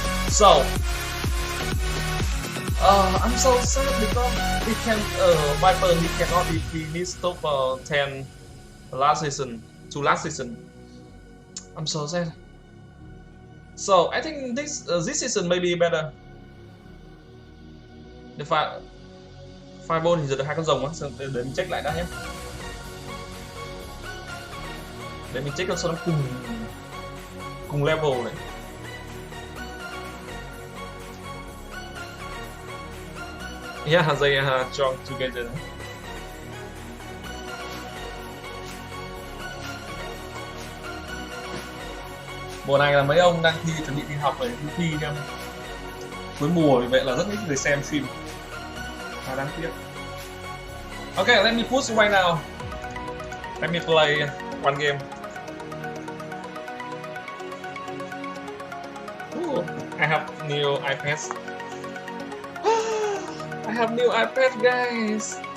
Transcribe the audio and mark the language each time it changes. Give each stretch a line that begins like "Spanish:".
English: So, I'm so sad because he can Viper he cannot he needs top 10 last season to last season. I'm so sad. So I think this season may be better.
Vietnamese: The Fireball thì giờ được 2 con rồng á, để mình check lại đã nhé. Để mình check cho nó cùng level này.
English: Yeah, they are strong together.
Vietnamese: Mùa này là mấy ông đang thi chuẩn bị đi học rồi, thi em cuối mùa, vì vậy là rất ít người xem stream. Đáng tiếc.
English: Okay, let me push right now. Let me play one game. Ooh, I have new iPad. I have new iPad, guys.